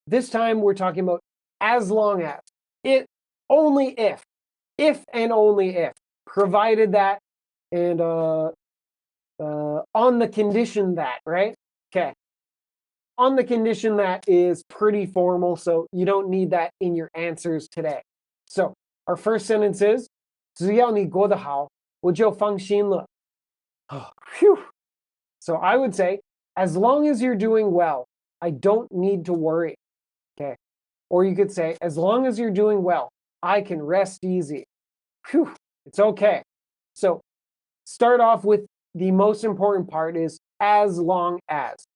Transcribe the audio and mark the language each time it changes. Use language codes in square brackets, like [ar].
[en] This time we're talking about as long as, only if and only if, provided that, and on the condition that, right? Okay. On the condition that is pretty formal, so you don't need that in your answers today. So, our first sentence is, [zh] 只要你过得好，我就放心了. [en] Oh, phew. So I would say, as long as you're doing well, I don't need to worry. Okay. Or you could say, as long as you're doing well, I can rest easy. Phew, it's okay. So start off with the most important part is as long as.